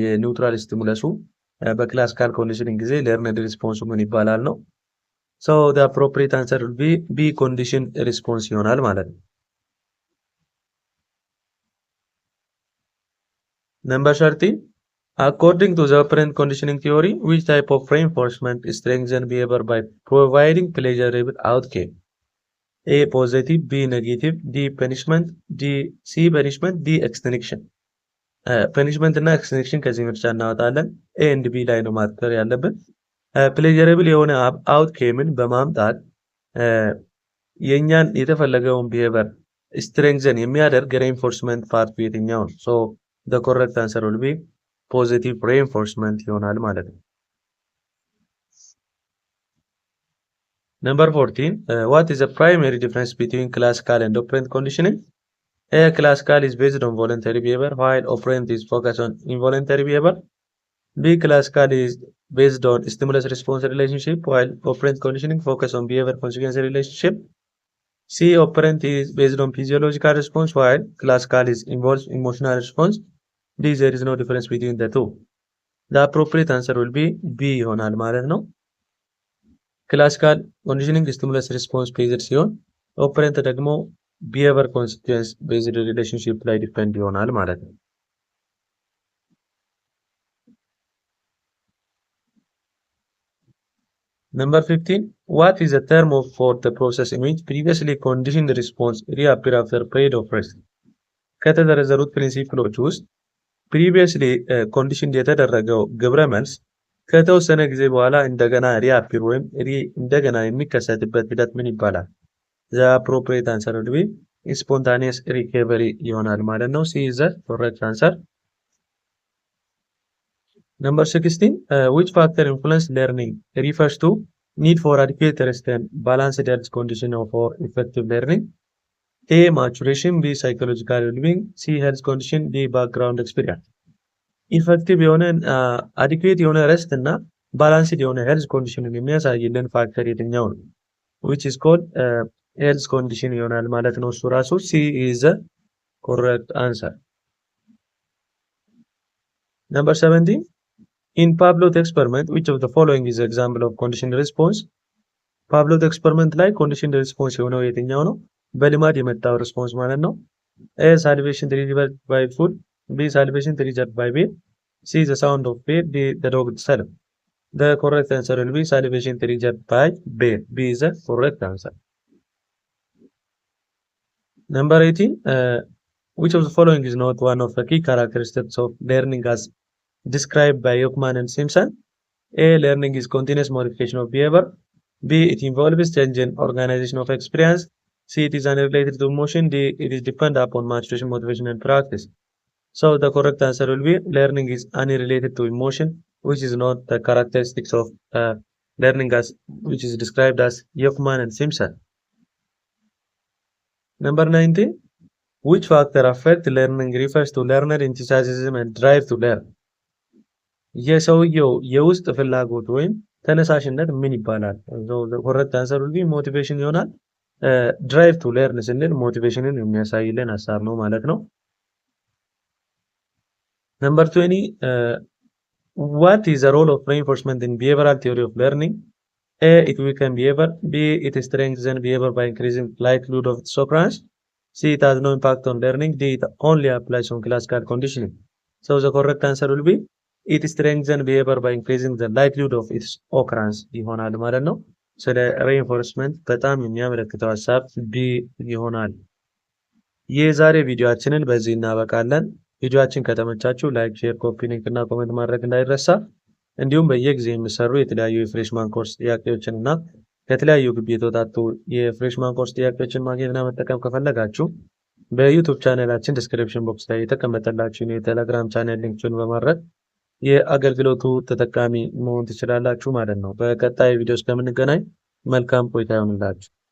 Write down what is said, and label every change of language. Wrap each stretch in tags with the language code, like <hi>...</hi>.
<am>የኒውትራል ስቲሙለሱ በክላሲካል ኮንዲሽኒንግ ጊዜ ለርንድ ሪስፖንሱ ምን ይባላል ነው።</am> <en>the appropriate answer will be B condition response</en> <am>ይሆናል ማለት ነው።</am> <en>Number 13. According to the operant conditioning theory, which type of reinforcement strengthens behavior by providing pleasurable outcome? A positive, B negative, D punishment, C punishment, D extinction.</en> <am>punishment እና extinction ከዚህ ምርጫ እናወጣለን።</am> <en>A and B</en> <am>ላይ ነው ማተር ያለብን። ፕሌጀረብል የሆነ አውትኬምን በማምጣት የኛን የተፈለገውን ቢሄቨር ስትሬንግዘን የሚያደርግ ሬንፎርስመንት ፓርቱ የትኛው ነው?</am> <en>the correct answer will be positive reinforcement</en> <am>ይሆናል ማለት ነው።</am> <en>Number 14. What is the primary difference between classical and operant conditioning? A. Classical is based on voluntary behavior while operant is focused on involuntary behavior. B. Classical is based on stimulus-response relationship while operant conditioning focus on behavior-consequence relationship. C. Operant is based on physiological response while classical is involves emotional response. D. There is no difference between the two. The appropriate answer will be B</en> <am>ይሆናል ማለት ነው። ክላሲካል ኮንዲሽኒንግ ስቲሙለስ ሪስፖንስ ቤዝድ ሲሆን ኦፐረንት ደግሞ ቢሄቨር ኮንሲኩዌንስ ቤዝድ ሪሌሽንሺፕ ላይ ዲፔንድ ይሆናል ማለት ነው።</am> <en>Number 15. What is the term for the process in which previously conditioned response reappear after period of rest?</en> <am>ከተዘረዘሩት ፕሪንሲፕሎች ውስጥ ፕሪቪየስሊ ኮንዲሽን የተደረገው ግብረ መልስ ከተወሰነ ጊዜ በኋላ እንደገና ሪአፒር ወይም እንደገና የሚከሰትበት ሂደት ምን ይባላል?</am> <en>the appropriate answer will be spontaneous recovery</en> <am>ይሆናል ማለት ነው።</am> <en>C is the correct answer. Number 16. Which factor influence learning refers to need for adequate rest and balanced health condition for effective learning? A. Maturation. B. Psychological well-being. C. Health condition. D. Background experience.</en> <am>ኢፌክቲቭ የሆነ አዲኩዌት የሆነ ረስት እና ባላንስድ የሆነ ሄልዝ ኮንዲሽንን የሚያሳይልን ፋክተር የትኛው ነው?</am> <en>which is called ሄልዝ ኮንዲሽን</en> <am>ይሆናል ማለት ነው። እሱ ራሱ</am> <en>C is the correct answer. Number 17. In Pavlov's experiment, which of the following is an example of conditioned response?</en> <am>ፓቭሎቭ ኤክስፐሪመንት ላይ ኮንዲሽንድ ሪስፖንስ የሆነው የትኛው ነው? በልማድ የመጣው ሪስፖንስ ማለት ነው።</am> <en>A. Salivation triggered by food. B. Salivation triggered by meal. C, the sound of bear. D, the dog itself. The correct answer will be salivation triggered by bear. B is the correct answer. Number 18. Which of the following is not one of the key characteristics of learning as described by Yuckman and Simpson? A. Learning is continuous modification of behavior. B. It involves change in organization of experience. C. It is unrelated to emotion. D. It is dependent upon maturation, motivation, and practice. So the correct answer will be learning is unrelated to emotion, which is not the characteristics of learning as which is described as Yuckman and Simpson. Number 19. Which factor affect learning refers to learner enthusiasm and drive to learn?</en> <am>የሰውየው የውስጥ ፍላጎት ወይም ተነሳሽነት ምን ይባላል?</am> <en>ኮረክት አንሰር will be ሞቲቬሽን</en> <am>ይሆናል።</am> <en>ድራይቭ ቱ ለርን</en> <am>ስንል ሞቲቬሽንን የሚያሳይልን ሐሳብ ነው ማለት ነው።</am> <en>Number 20, what is the role of reinforcement in behavioral theory of learning? A. It weakens behavior. B. It strengthens behavior by increasing likelihood of its occurrence. C. It has no impact on learning. D. It only applies on classical conditioning. So the correct answer will be it strengthens behavior by increasing the likelihood of its occurrence</en> <am>ይሆናል ማለት ነው። ስለ reinforcement በጣም የሚያመለክተው ሐሳብ B ይሆናል። የዛሬ ቪዲዮአችንን በዚህ እናበቃለን። ቪዲዮአችን ከተመቻችሁ ላይክ፣ ሼር፣ ኮፒ ሊንክ እና ኮሜንት ማድረግ እንዳይረሳ። እንዲሁም በየጊዜው የሚሰሩ የተለያዩ የፍሬሽማን ኮርስ ጥያቄዎችን እና ከተለያዩ ግቢ የተወጣጡ የፍሬሽማን ኮርስ ጥያቄዎችን ማግኘትና መጠቀም ከፈለጋችሁ በዩቲዩብ ቻናላችን ዲስክሪፕሽን ቦክስ ላይ የተቀመጠላችሁን የቴሌግራም ቻናል ሊንክን በማድረግ የአገልግሎቱ ተጠቃሚ መሆን ትችላላችሁ ማለት ነው። በቀጣይ ቪዲዮ እስከምንገናኝ መልካም ቆይታ ይሁንላችሁ።</am>